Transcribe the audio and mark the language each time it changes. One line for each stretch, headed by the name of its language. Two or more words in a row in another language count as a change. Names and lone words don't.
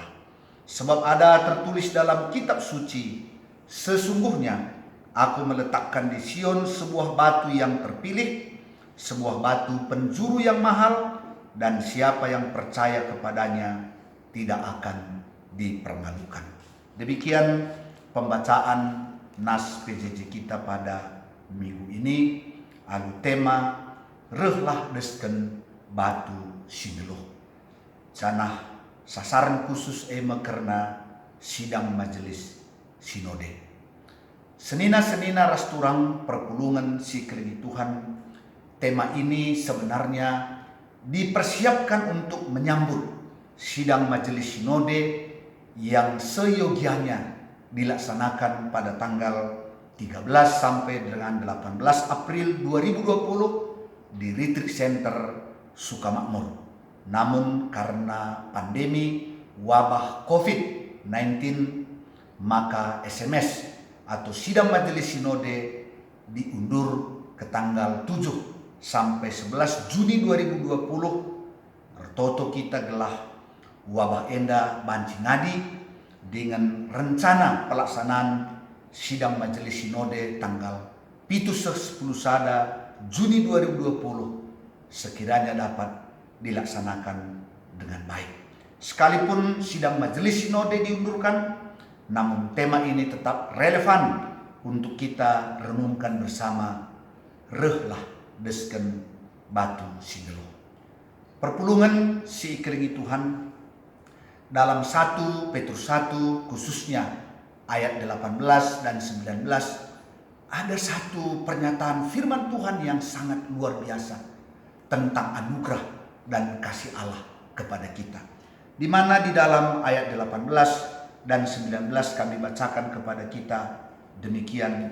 Indonesian: Sebab ada tertulis dalam kitab suci, sesungguhnya aku meletakkan di Sion sebuah batu yang terpilih, sebuah batu penjuru yang mahal, dan siapa yang percaya kepadanya tidak akan dipermalukan. Demikian pembacaan nas PJJ kita pada minggu ini.
Batak Karo: Alu tema rehlah desken batu sineluh.
Indonesian: Janah sasaran khusus karena sidang majelis sinode.
Batak Karo: Senina ras turang perpulungan si kelengi Tuhan.
Indonesian: Tema ini sebenarnya dipersiapkan untuk menyambut sidang majelis sinode yang seyogianya dilaksanakan pada tanggal 13 sampai dengan 18 April 2020 di Retreat Center Sukamakmur. Namun karena pandemi wabah COVID-19, maka SMS atau sidang majelis sinode diundur ke tanggal 7 sampai 11 Juni 2020.
Batak Karo: Ertoto kita gelah wabah enda banci ngadi
Indonesian: dengan rencana pelaksanaan sidang majelis sinode tanggal 7-10 Juni 2020 sekiranya dapat dilaksanakan dengan baik. Sekalipun sidang majelis sinode diundurkan, namun tema ini tetap relevan untuk kita renungkan bersama,
Batak Karo: rehlah desken batu sineluh. Perpulungan si kelengi
Indonesian: Tuhan dalam 1 Petrus 1 khususnya ayat 18 dan 19 ada satu pernyataan firman Tuhan yang sangat luar biasa tentang anugerah dan kasih Allah kepada kita, di mana di dalam ayat 18 dan 19 kami bacakan kepada kita demikian.